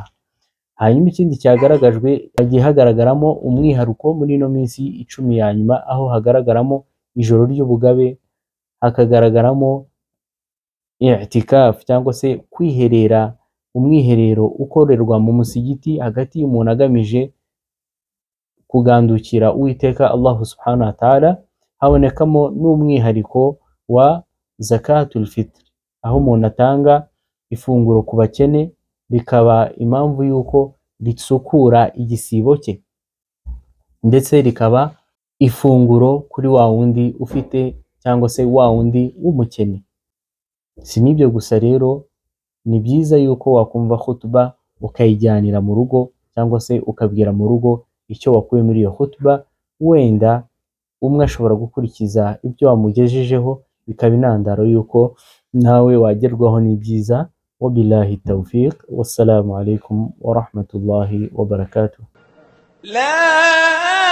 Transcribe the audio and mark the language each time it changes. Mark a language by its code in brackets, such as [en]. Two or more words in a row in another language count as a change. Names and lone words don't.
[rw] Hanyuma ikindi cyagaragajwe, hagiye hagaragaramo umwihariko muri ino minsi 10 ya nyuma, aho hagaragaramo ijoro ry'ubugabe, hakagaragaramo i'tikaf cyangwa se kwiherera, umwiherero ukorerwa mu musigiti hagati y'umuntu agamije kugandukira Uwiteka Allah [ar] سبحانه وتعالى. [rw] Habonekamo n'umwihariko wa [ar] زكاة الفطر, [rw] aho umuntu atanga ifunguro ku bakene, rikaba impamvu yuko risukura igisibo cye, ndetse rikaba ifunguro kuri wa wundi ufite cyangwa se wa wundi w'umukene. Si nibyo gusa rero, ni byiza yuko wakumva khutba ukayijyanira mu rugo, cyangwa se ukabwira mu rugo icyo wakuye muri iyo khutba, wenda umwe ashobora gukurikiza ibyo wamugejejeho, bikaba intandaro yuko nawe wagerwaho n'ibyiza. [ar] وبالله التوفيق والسلام عليكم ورحمة الله وبركاته.